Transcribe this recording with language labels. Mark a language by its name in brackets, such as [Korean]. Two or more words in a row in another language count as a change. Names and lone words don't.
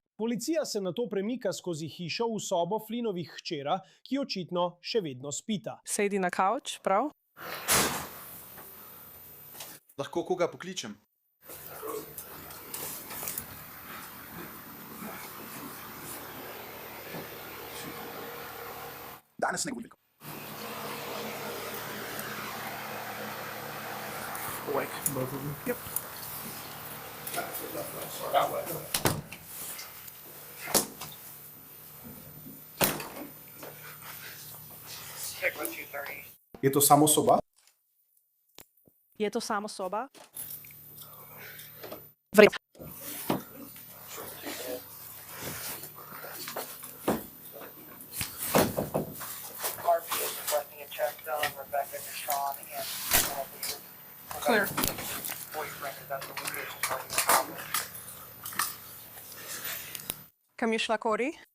[Slovenian] Policija se nato premika skozi hišo v sobo Flynnovih hčera, ki očitno še vedno spita. Sedi na kavč, prav? Lahko koga pokličem? Danes ne govorim. [English] Awake, both of them. Yep. [Slovenian] Je to samo soba? Je to samo soba? V redu. [English] RP is requesting a check on Rebecca Clear. [Slovenian] Kam je šla Kori?